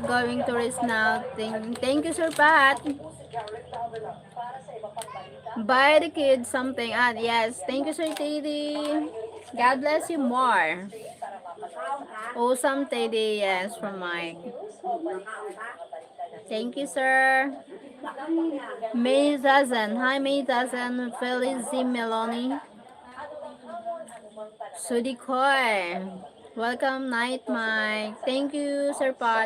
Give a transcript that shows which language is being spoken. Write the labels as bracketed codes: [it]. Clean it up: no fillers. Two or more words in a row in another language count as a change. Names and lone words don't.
[en] Going to rest now. Thank you, Sir Pat. Buy the kids something. Yes. Thank you, Sir Teddy. God bless you more. Awesome Teddy. Yes, from Mike. Thank you, sir. May Zazen. Hi, May Zazen. Felizy Meloni. Sudikoy. Welcome, Night Mike. Thank you, Sir Pat.